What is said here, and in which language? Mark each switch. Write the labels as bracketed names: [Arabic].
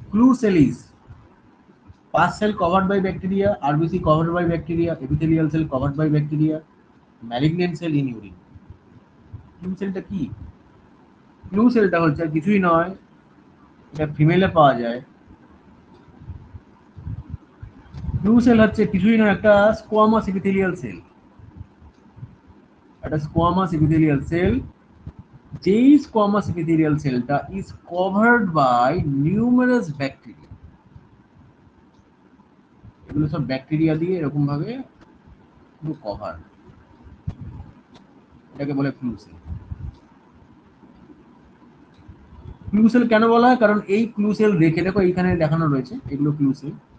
[English] Clue cell is pus cell covered by bacteria, RBC covered by bacteria, epithelial cell covered by bacteria, malignant cell in urine. [Bangla] Clue cellটা কি? Clue cellটা হচ্ছে কিছুই নয়, এটা ফিমেলে পাওয়া যায়। Clue cell হচ্ছে কিছুই নয়, একটা স্কোয়ামাস epithelial cell। [English] একটা squamous epithelial cell, যেই squamous epithelial cellটা is covered by numerous bacteria। [Bangla] এগুলো সব ব্যাকটেরিয়া দিয়ে এরকম ভাবে পুরো কভার, এটাকে বলে ফ্লু সেল। ফ্লু সেল কেন বলা হয়? কারণ এই ফ্লু সেল দেখে, দেখো এইখানে দেখানো রয়েছে, এগুলো ফ্লু সেল।